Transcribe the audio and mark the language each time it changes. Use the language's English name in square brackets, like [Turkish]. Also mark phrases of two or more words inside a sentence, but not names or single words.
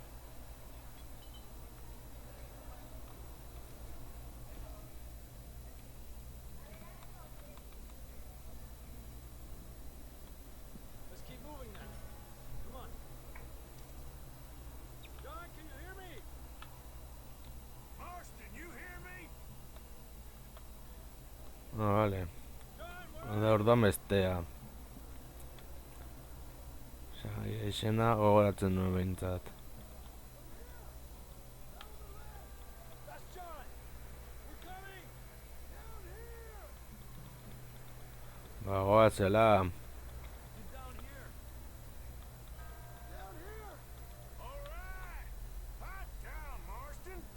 [English] Let's keep moving then. Come on. John, can you hear me? Marston, you hear me? [Basque] Vale. [English] John, [Basque] Da orduan bestea. Osea, izena gogoratzen nuen behintzat. [English] that's John. We're coming. Down here. [Basque] Ba, goatzela. [English] Get down here. Down here. All right. Hot down, Marston.